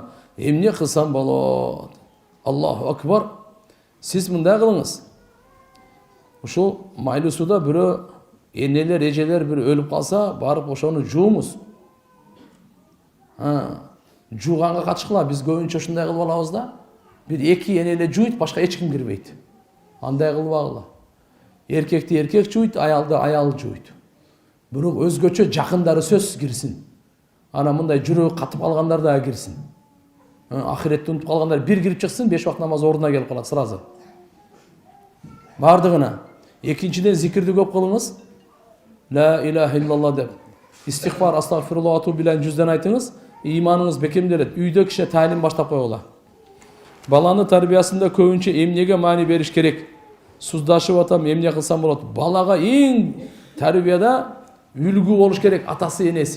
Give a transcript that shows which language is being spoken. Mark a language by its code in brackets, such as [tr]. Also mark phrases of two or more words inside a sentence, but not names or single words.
[ky] Эмне кылсам болот? [ar] الله أكبر. [ky] Сиз мындай кылыңыз. Ушул майлуу суда бирөө энелер, эжелер бир өлүп калса, барып ошону жуумуз. Жууганга катышкыла, биз көбүнчө ушундай кылып алабыз да. Bir eki enele жуйт, башка эч ким кирбейт. Андай кылбагыла. Эркекти эркек жуйт, аялды аял жуйт. Бирок өзгөчө жакындары сөзсүз кирсин. Ана мындай жүрөгү катып калгандар да кирсин. Ахиретти унутуп калгандар бир кирип чыксын, 5 вакыт намаз ордуна келип калат сразу. Бардыгына. Экинчиден зикирди көп кылыңыз. [ar] لا إله إلا الله деп. [ky] Истигфар, астагфируллах ату билен 100ден айтыңыз. Иманыңыз бекемделет. Үйдө киши талим баштап койгула. Баланы тарбиясында көбүнчө эмнеге маани бериш керек? Суздашып атам, эмне кылсам болот? Балага эң тарбияда үлгү болуш керек атасы, энеси.